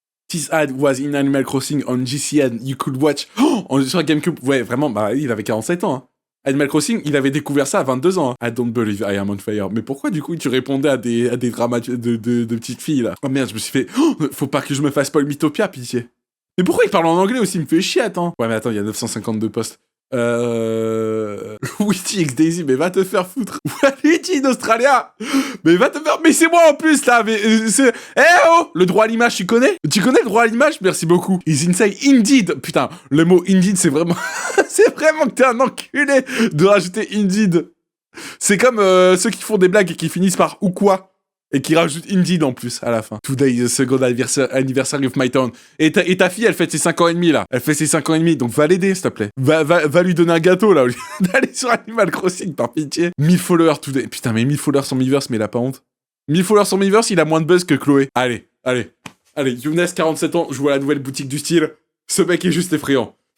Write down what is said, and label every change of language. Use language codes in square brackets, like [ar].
[en] This ad was in Animal Crossing on GCN. You could watch... Oh, sur GameCube. [fr] Ouais, vraiment, bah, il avait 47 ans. Hein. Animal Crossing, il avait découvert ça à 22 ans. Hein. [en] I don't believe I am on fire. [fr] Mais pourquoi, du coup, tu répondais à des dramas de petites filles, là? Oh merde, je me suis fait... Oh, faut pas que je me fasse Paul Mythopia, pitié. Mais pourquoi il parle en anglais aussi? Il me fait chier, attends. Ouais, mais attends, il y a 952 postes. Luigi X Daisy, mais va te faire foutre. Luigi d'Australia. Mais va te faire... Mais c'est moi en plus, là. Mais c'est... Eh oh, le droit à l'image, tu connais? Tu connais le droit à l'image? Merci beaucoup. [en] Is insane indeed. [fr] Putain, le mot indeed, c'est vraiment... c'est vraiment que t'es un enculé de rajouter indeed. C'est comme ceux qui font des blagues et qui finissent par ou quoi. Et qui rajoute Indeed en plus, à la fin. [en] Today is the second anniversary of my town. [fr] Et ta fille, elle fête ses 5 ans et demi, là. Elle fait ses 5 ans et demi, donc va l'aider, s'il te plaît. Va lui donner un gâteau, là, au lieu d'aller sur Animal Crossing, par pitié. [en] 1000 followers today. [fr] Putain, mais 1000 followers sur Miiverse, mais il a pas honte. 1000 followers sur Miiverse, il a moins de buzz que Chloé. Allez. Younes, 47 ans, je vois la nouvelle boutique du style. Ce mec est juste effrayant.